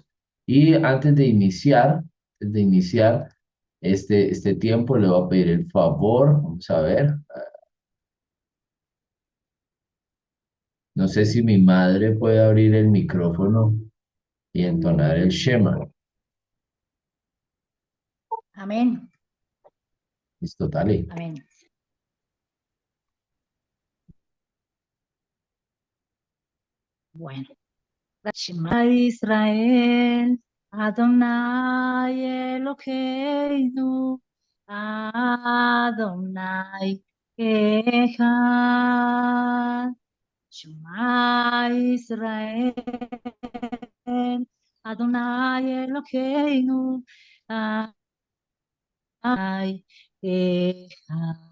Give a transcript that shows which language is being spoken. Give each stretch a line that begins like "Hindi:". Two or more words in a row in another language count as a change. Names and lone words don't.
Spanish: Y antes de iniciar este tiempo, le voy a pedir el favor, vamos a ver, no sé si mi madre puede abrir el micrófono y entonar el Shema. Amén. Listo, dale. Amén. Bueno.
Hebrew: שמע ישראל ה' אלהינו ה' אחד. שמע ישראל ה' אלהינו ה' אחד.